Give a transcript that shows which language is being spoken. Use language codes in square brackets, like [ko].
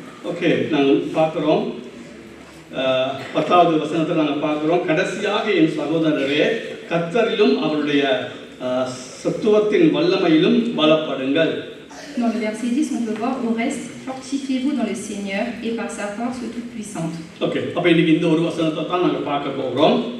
[ta] Okay, நாங்கள் பார்க்கிறோம் 10வது வசனத்தை நாங்கள் பார்க்கிறோம். கடைசியாக என் சகோதரரே, கர்த்தரிலும் அவருடைய சத்துவத்தின் வல்லமையிலும் பலப்படுங்கள். [fr] Dans le verset 10, on peut voir au reste, fortifiez-vous dans le Seigneur et par sa force toute puissante. [ta] Okay, அப்ப இன்னைக்கு இந்த ஒரு வசனத்தை தான் நாங்கள் பார்க்க போகிறோம்.